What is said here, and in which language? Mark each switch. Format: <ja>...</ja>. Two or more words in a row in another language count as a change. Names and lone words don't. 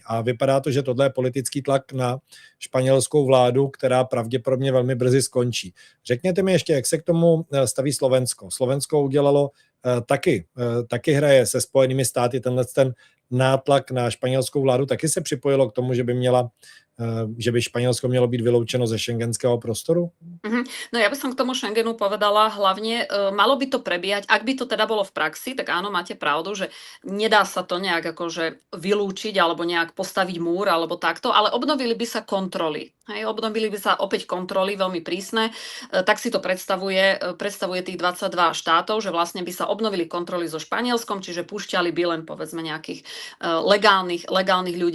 <cs>A vypadá to, že tohle je politický tlak na španělskou vládu, která pravděpodobně velmi brzy skončí. Řekněte mi ještě, jak se k tomu staví Slovensko. Slovensko udělalo taky hraje se Spojenými státy ten nátlak na španělskou vládu, taky se připojilo k tomu, že by Španielsko mělo byť vyloučeno ze schengenského prostoru?</cs> <sk>No ja by som k tomu Schengenu povedala, hlavne malo by to prebiehať, ak by to teda bolo v praxi, tak áno, máte pravdu, že nedá sa to nejak akože vylúčiť alebo nejak postaviť múr alebo takto, ale obnovili by sa kontroly. Hej, obnovili by sa opäť kontroly veľmi prísne, tak si to predstavuje tých 22 štátov, že vlastne by sa obnovili kontroly so Španielskom, čiže púšťali by len povedzme nejakých legálnych ľudí.</sk>